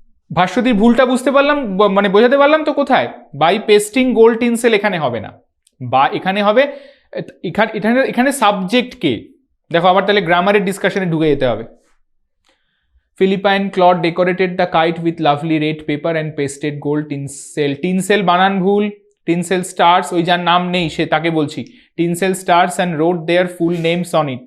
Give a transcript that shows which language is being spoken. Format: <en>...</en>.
<bn>ভাস্বতীর ভুলটা বুঝতে পারলাম, মানে বোঝাতে পারলাম তো কোথায়? বাই পেস্টিং গোল্ড টিনসেল এখানে হবে না, বা এখানে হবে, এখানে সাবজেক্ট কে দেখো, আবার তাহলে গ্রামারের ডিসকাশনে ঢুকে যেতে হবে।</bn> <en>Philippa and Claude decorated the kite with lovely red paper and pasted gold tinsel.</en> <bn>Tinsel বানান ভুল, টিনসেল স্টার্স, ওই যার নাম নেই সে, তাকে বলছি, tinsel stars and road there full names on it.</bn>